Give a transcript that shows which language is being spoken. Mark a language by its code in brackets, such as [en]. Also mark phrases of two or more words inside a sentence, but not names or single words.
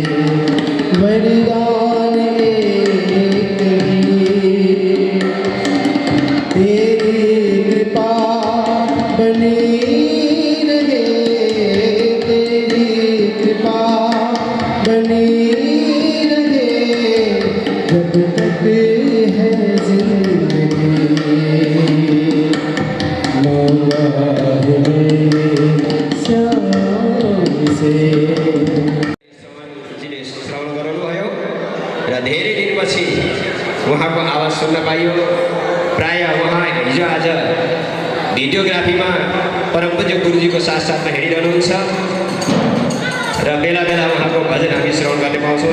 [hi] वरदान एक ही, तेरी कृपा बनी रहे, तेरी कृपा बनी रहे, जब तक है जिंदगी। मौला है मेरे श्याम से। [ne] जीले श्रवण गर्नुभयो र धेरै दिनपछि उहाँको आवाज सुन्न पाइयो। प्राय उहाँ हिजो आज भिडियोग्राफीमा परमपूज्य गुरुजीको साथसाथमा हिँडिरहनुहुन्छ र बेला बेला उहाँको भजन हामी श्रवण गर्ने पाउँछौँ।